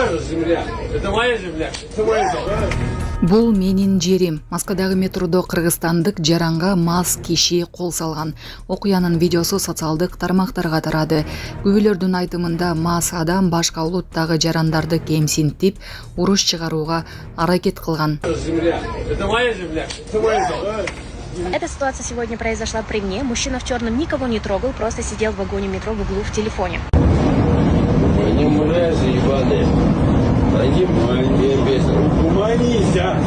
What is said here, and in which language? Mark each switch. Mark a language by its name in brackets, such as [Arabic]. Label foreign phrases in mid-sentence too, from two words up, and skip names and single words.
[Russian] ваша земля, это моя земля, это моя земля. [Kyrgyz] Бул менин жерим. Москвадагы метродо кыргызстандык жаранга мас киши кол салган. Окуянын видеосу социалдык тармактарга тарады. Күбөлөрдүн айтымында мас адам башка улуттагы жарандарды кемсинтип, уруш чыгарууга аракет кылган. [Russian] Земля, это моя земля, это моя земля. Эта ситуация сегодня произошла при мне. Мужчина в черном никого не трогал, просто сидел в вагоне метро в углу в телефоне. Они мразы ебаные. Они уманись, а!